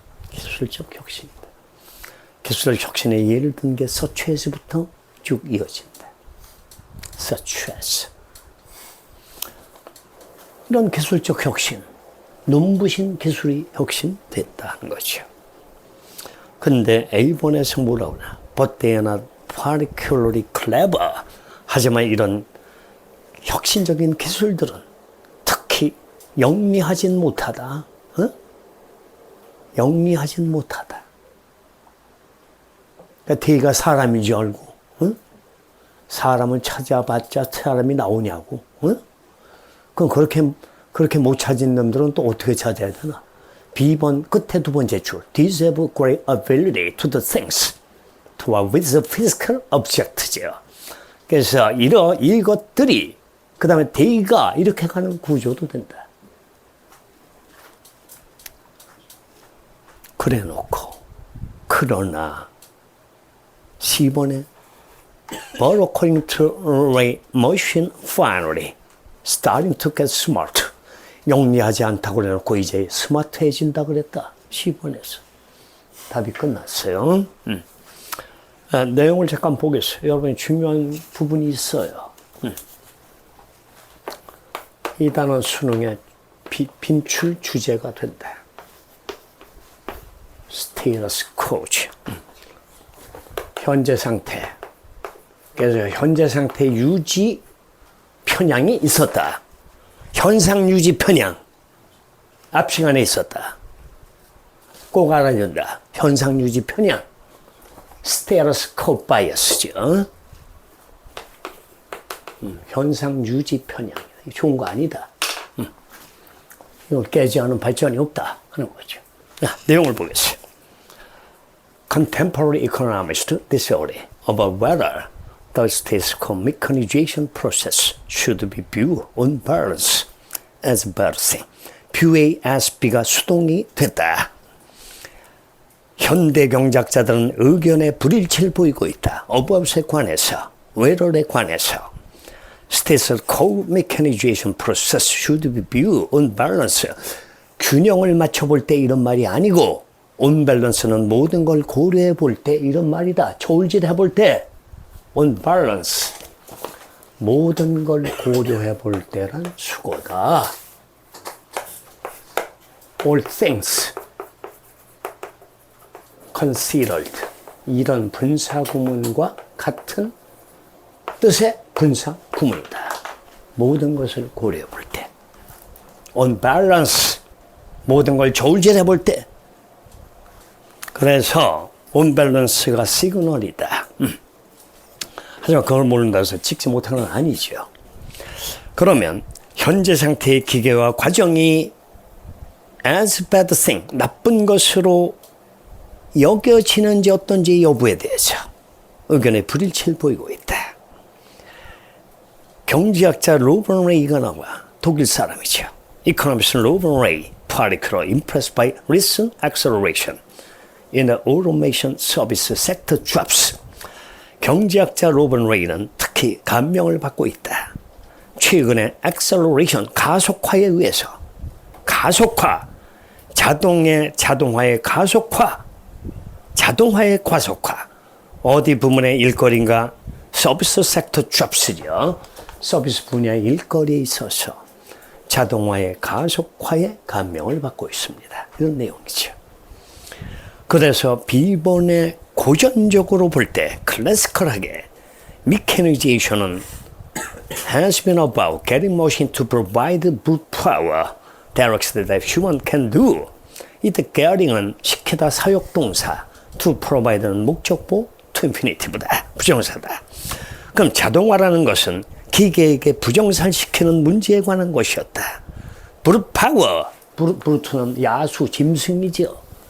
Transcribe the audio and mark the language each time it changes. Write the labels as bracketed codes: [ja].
[ko] 기술적 혁신이다. 기술적 혁신의 예를 든 게 서체에서부터 쭉 이어진다. 서체에서. 이런 기술적 혁신, 눈부신 기술이 혁신됐다는 거죠. 근데 일본에서 뭐라 그러나? [en] But they are not particularly clever. [ko] 하지만 이런 혁신적인 기술들은 특히 영리하진 못하다. 영리하진 못하다. 그러니까 대가 사람인 줄 알고, 사람을 찾아봤자 사람이 나오냐고. 그럼 그렇게 못 찾은 놈들은 또 어떻게 찾아야 되나? B번 끝에 두 번째 줄. [en] These have great ability to do things to with the physical object죠. [ko] 그래서 이것들이 그 다음에 they가 이렇게 가는 구조도 된다. 그래 놓고 그러나 10번에 [en] But according to Ray, machine finally starting to get smart. [ko] 영리하지 않다고 그래놓고 이제 스마트해진다 그랬다. 10번에서. 답이 끝났어요. 내용을 잠깐 보겠어요. 여러분 중요한 부분이 있어요. 이 단어 수능의 빈출 주제가 된다. status quo. 현재 상태. 그래서 현재 상태 유지 편향이 있었다. 현상 유지 편향. 앞 시간에 있었다. 꼭 알아준다. 현상 유지 편향. status quo bias죠. 현상 유지 편향. 좋은 거 아니다. 이걸 깨지 않은 발전이 없다 하는 거죠. 내용을 보겠어요. [en] Contemporary economists disagree about whether the status quo mechanization process should be viewed on balance as bad thing. [ko] 뷰의 B가 수동이 됐다. 현대 경제학자들은 의견에 불일치를 보이고 있다. 어법에 관해서, 외럴에 관해서. [en] Status quo mechanization process should be viewed on balance. [ko] 균형을 맞춰볼 때 이런 말이 아니고 on balance는 모든 걸 고려해 볼 때 이런 말이다. 저울질해 볼 때 on balance. 모든 걸 고려해 볼 때란 수고다. [en] All things considered. [ko] 이런 분사 구문과 같은 뜻의 분사 구문이다. 모든 것을 고려해 볼 때. On balance. 모든 걸 저울질해 볼 때. 그래서 on balance가 시그널이다. 하지만 그걸 모른다고 해서 찍지 못하는 건 아니죠. 그러면 현재 상태의 기계와 과정이 [en] as bad thing, [ko] 나쁜 것으로 여겨지는지 어떤지 여부에 대해서 의견의 불일치를 보이고 있다. 경제학자 로번 레이가 나와. 독일 사람이죠. [en] Economist 로번 레이, particularly impressed by recent acceleration in the automation service sector jobs. [ko] 경제학자 로번 레이는 특히 감명을 받고 있다. 최근의 acceleration, 가속화에 의해서. 가속화, 자동화의 가속화, 자동화의 과속화. 어디 부문의 일거리인가? 서비스 섹터 잡스죠. 서비스 분야의 일거리에 있어서 자동화의 가속화에 감명을 받고 있습니다. 이런 내용이죠. 그래서 B번에 고전적으로 볼 때 클래시컬하게 [en] mechanization은 has been about getting machine to provide brute power directly that human can do. [ko] 이때 getting은 시키다 사역동사, to provide는 목적보, to infinitive다. 부정사다. 그럼 자동화라는 것은 기계에게 부정사를 시키는 문제에 관한 것이었다. brute power, 브루트는 야수, 짐승이죠.